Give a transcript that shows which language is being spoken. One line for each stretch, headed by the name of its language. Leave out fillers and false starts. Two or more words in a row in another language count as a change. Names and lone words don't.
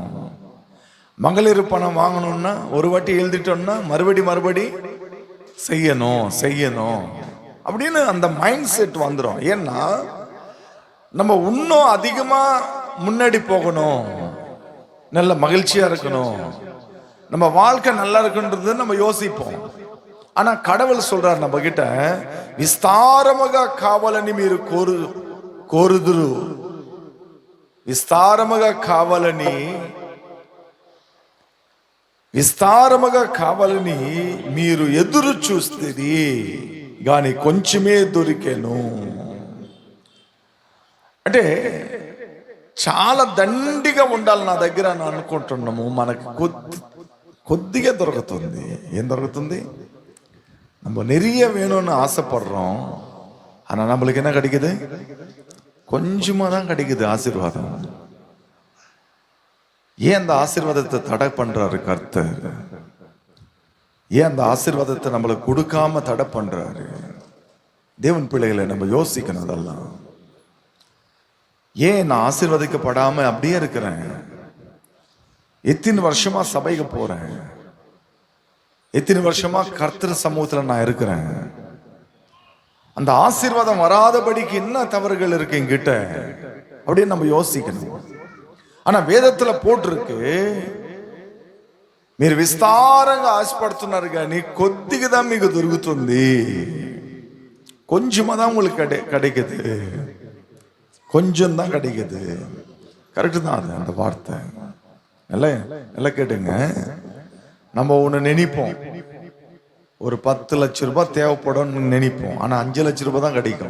Tamil: மகளிர் பணம் வாங்கணும்னா ஒரு வாட்டி எழுதிட்டோம்னா மறுபடி செய்யணும் அப்படின்னு அந்த
English: mind set
Tamil: வந்துடும். ஏன்னா நம்ம இன்னும் அதிகமா முன்னாடி போகணும், நல்ல மகிழ்ச்சியா இருக்கணும், நம்ம வாழ்க்கை நல்லா இருக்குன்றது நம்ம யோசிப்போம். ஆனா கடவுள் சொல்றார் நம்ம கிட்ட,
Telugu: విస్తారముగా కావాలని మీరు కోరుదురు, విస్తారముగా కావాలని మీరు ఎదురు చూస్తేది గాని కొంచెమే దొరికెను. అంటే చాలా దండిగా ఉండాలి నా దగ్గర అని అనుకుంటున్నాము. మనకు కొద్దిగా దొరుకుతుంది. ఏం దొరుకుతుంది?
Tamil: நம்ம நிறைய வேணும்னு ஆசைப்படுறோம், ஆனா நம்மளுக்கு என்ன கிடைக்குது? கொஞ்சமா தான் கிடைக்குது ஆசீர்வாதம். ஏன் அந்த ஆசீர்வாதத்தை தடை பண்றாரு கர்த்தர்? ஏன் அந்த ஆசீர்வாதத்தை நம்மளுக்கு கொடுக்காம தடை பண்றாரு? தேவன் பிள்ளைகளை நம்ம யோசிக்கணும். அதெல்லாம் ஏன் நான் ஆசீர்வதிக்கப்படாம அப்படியே இருக்கிறேன்? எத்தனை வருஷமா சபைக்கு போறேன், எத்தனை வருஷமா கர்த்தர் சமூகத்துல நான் இருக்கிறேன், அந்த ஆசீர்வாதம் வராதபடிக்கு என்ன தவறுகள் இருக்கு என்கிட்ட அப்படின்னு நம்ம யோசிக்கணும். ஆனா వేదத்துல పోట్ருக்கு,
Telugu: మీరు విస్తారంగా ఆశపడుతున్నారు కానీ కొద్దిగా మీకు దొరుకుతుంది,
Tamil: கொஞ்சமா தான் உங்களுக்கு கிடைக்குது, கொஞ்சம் தான் கிடைக்குது. கரெக்டு தான் அது, அந்த வார்த்தை. எல்லாம் கேட்டுங்க. நம்ம ஒன்று நினைப்போம், ஒரு 10 லட்சம் ரூபாய் தேவைப்படும் நினைப்போம், ஆனா 5 லட்சம் ரூபாய் தான் கிடைக்கும்.